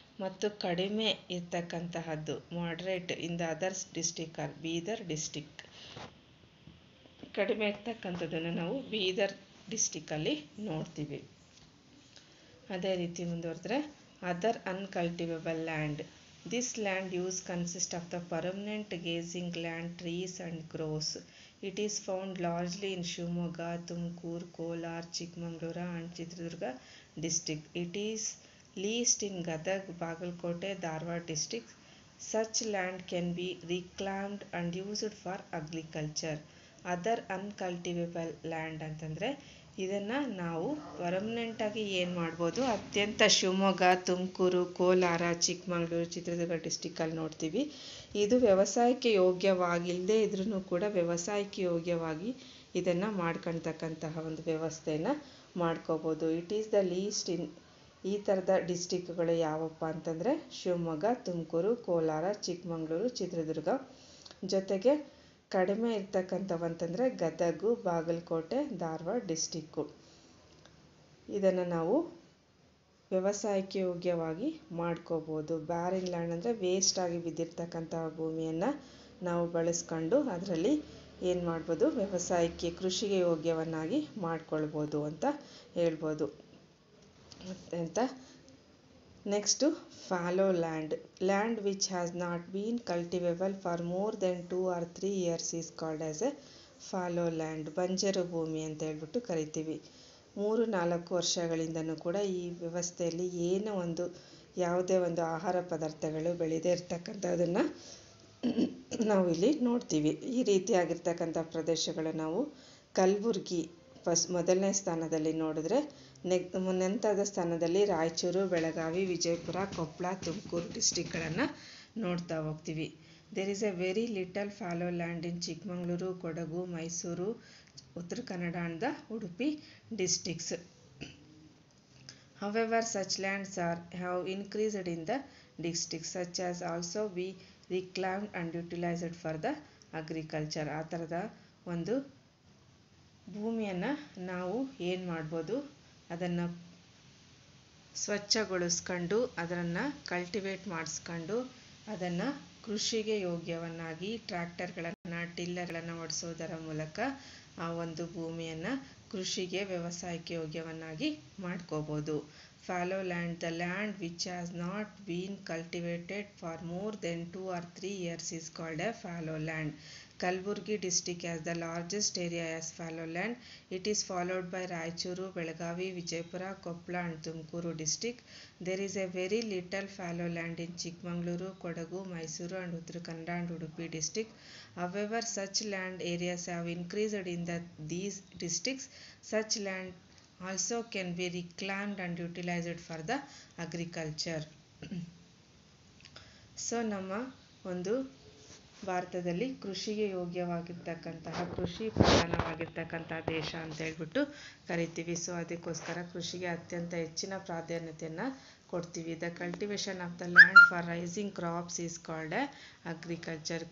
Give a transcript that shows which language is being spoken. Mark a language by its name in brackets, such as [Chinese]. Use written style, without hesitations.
[Kannada] ಮತ್ತು ಕಡಿಮೆ ಇರ್ತಕ್ಕಂತಹದ್ದು [English] Moderate in the others district or Bidar district. [Kannada] ಕಡಿಮೆ ಇರ್ತಕ್ಕಂಥದ್ದನ್ನು ನಾವು ಬೀದರ್ ಡಿಸ್ಟಿಕ್ಕಲ್ಲಿ ನೋಡ್ತೀವಿ. ಅದೇ ರೀತಿ ಮುಂದುವರೆದ್ರೆ other ಅನ್ಕಲ್ಟಿವೇಬಲ್ land, [English] This land use consists of the permanent grazing land, trees and groves. It is found largely in Shivamogga, Tumkur, Kolar, Chikmagalur and Chitradurga district. It is least in Gadag, Bagalkote, Dharwad districts. Such land can be reclaimed and used for agriculture. [Kannada] Other uncultivable land ಅಂತಂದರೆ ಇದನ್ನು ನಾವು ಪರ್ಮನೆಂಟಾಗಿ ಏನು ಮಾಡ್ಬೋದು, ಅತ್ಯಂತ ಶಿವಮೊಗ್ಗ, ತುಮಕೂರು, ಕೋಲಾರ, ಚಿಕ್ಕಮಗಳೂರು, ಚಿತ್ರದುರ್ಗ ಡಿಸ್ಟಿಕ್ಕಲ್ಲಿ ನೋಡ್ತೀವಿ. ಇದು ವ್ಯವಸಾಯಕ್ಕೆ ಯೋಗ್ಯವಾಗಿಲ್ಲದೆ ಇದ್ರೂ ಕೂಡ ವ್ಯವಸಾಯಕ್ಕೆ ಯೋಗ್ಯವಾಗಿ ಇದನ್ನು ಮಾಡ್ಕೊಳ್ತಕ್ಕಂತಹ ಒಂದು ವ್ಯವಸ್ಥೆಯನ್ನು ಮಾಡ್ಕೋಬೋದು. [English] it is the least in [Kannada] ಈ ಥರದ ಡಿಸ್ಟಿಕ್ಗಳು ಯಾವಪ್ಪ ಅಂತಂದರೆ ಶಿವಮೊಗ್ಗ, ತುಮಕೂರು, ಕೋಲಾರ, ಚಿಕ್ಕಮಗಳೂರು, ಚಿತ್ರದುರ್ಗ. ಜೊತೆಗೆ ಕಡಿಮೆ ಇರ್ತಕ್ಕಂಥವಂತಂದರೆ ಗದಗು, ಬಾಗಲಕೋಟೆ, ಧಾರವಾಡ ಡಿಸ್ಟಿಕ್ಕು. ಇದನ್ನು ನಾವು ವ್ಯವಸಾಯಕ್ಕೆ ಯೋಗ್ಯವಾಗಿ ಮಾಡ್ಕೋಬೋದು. ಬ್ಯಾರಿನ್ ಲ್ಯಾಂಡ್ ಅಂದರೆ ವೇಸ್ಟಾಗಿ ಬಿದ್ದಿರ್ತಕ್ಕಂತಹ ಭೂಮಿಯನ್ನು ನಾವು ಬಳಸ್ಕೊಂಡು ಅದರಲ್ಲಿ ಏನು ಮಾಡ್ಬೋದು, ವ್ಯವಸಾಯಕ್ಕೆ ಕೃಷಿಗೆ ಯೋಗ್ಯವನ್ನಾಗಿ ಮಾಡ್ಕೊಳ್ಬೋದು ಅಂತ ಹೇಳ್ಬೋದು. ಅಂತ next fallow land. [English] Land which has not been cultivable for more than 2 or 3 years is called as a fallow land. [Kannada] ಬಂಜರು ಭೂಮಿ ಅಂತ ಹೇಳ್ಬಿಟ್ಟು ಕರಿತೀವಿ. 3-4 ವರ್ಷಗಳಿಂದನೂ ಕೂಡ ಈ ವ್ಯವಸ್ಥೆಯಲ್ಲಿ ಏನೋ ಒಂದು ಯಾವುದೇ ಒಂದು ಆಹಾರ ಪದಾರ್ಥಗಳು ಬೆಳೆದೇ ಇರ್ತಕ್ಕಂಥದ್ದನ್ನು ನಾವು ಇಲ್ಲಿ ನೋಡ್ತೀವಿ. ಈ ರೀತಿಯಾಗಿರ್ತಕ್ಕಂಥ ಪ್ರದೇಶಗಳು ನಾವು ಕಲಬುರ್ಗಿ ಮೊದಲನೇ ಸ್ಥಾನದಲ್ಲಿ ನೋಡಿದ್ರೆ, ನಂತರದ ಸ್ಥಾನದಲ್ಲಿ ರಾಯಚೂರು, ಬೆಳಗಾವಿ, ವಿಜಯಪುರ, ಕೊಪ್ಪಳ, ತುಮಕೂರು ಡಿಸ್ಟಿಕ್ಗಳನ್ನು ನೋಡ್ತಾ ಹೋಗ್ತೀವಿ. [English] There is a very little fallow land in Chikkamagaluru, Kodagu, Mysuru, Uttara Kannada and the Udupi districts. However, such lands have increased in the districts such as also be reclaimed and utilized for the agriculture. [Kannada] ಆ ಥರದ ಒಂದು ಭೂಮಿಯನ್ನು ನಾವು ಏನು ಮಾಡ್ಬೋದು, ಅದನ್ನು ಸ್ವಚ್ಛಗೊಳಿಸ್ಕೊಂಡು ಅದನ್ನು ಕಲ್ಟಿವೇಟ್ ಮಾಡಿಸ್ಕೊಂಡು ಅದನ್ನು ಕೃಷಿಗೆ ಯೋಗ್ಯವನ್ನಾಗಿ ಟ್ರ್ಯಾಕ್ಟರ್ಗಳನ್ನು, ಟಿಲ್ಲರ್ಗಳನ್ನು ಓಡಿಸೋದರ ಮೂಲಕ ಆ ಒಂದು ಭೂಮಿಯನ್ನು ಕೃಷಿಗೆ, ವ್ಯವಸಾಯಕ್ಕೆ ಯೋಗ್ಯವನ್ನಾಗಿ ಮಾಡ್ಕೋಬೋದು. [English] fallow land, the land which has not been cultivated for more than 2 or 3 years is called a fallow land. Kalaburgi district has the largest area as fallow land. It is followed by Raichuru, Belagavi, Vijaypura, Koppala and Tumkuru district. There is a very little fallow land in Chikmagaluru, Kodagu, Mysuru and Uttara Kannada and Udupi district. However, such land areas have increased in these districts. Such land also can be reclaimed and utilized for the agriculture. [Kannada] So ನಮ್ಮ ಒಂದು ಭಾರತದಲ್ಲಿ ಕೃಷಿಗೆ ಯೋಗ್ಯವಾಗಿರ್ತಕ್ಕಂತಹ, ಕೃಷಿ ಪ್ರಧಾನವಾಗಿರ್ತಕ್ಕಂಥ ದೇಶ ಅಂತ ಹೇಳ್ಬಿಟ್ಟು ಕರಿತೀವಿ. So ಅದಕ್ಕೋಸ್ಕರ ಕೃಷಿಗೆ ಅತ್ಯಂತ ಹೆಚ್ಚಿನ ಪ್ರಾಧಾನ್ಯತೆಯನ್ನು ಕೊಡ್ತೀವಿ. [English] The cultivation of the land for raising crops is called agriculture.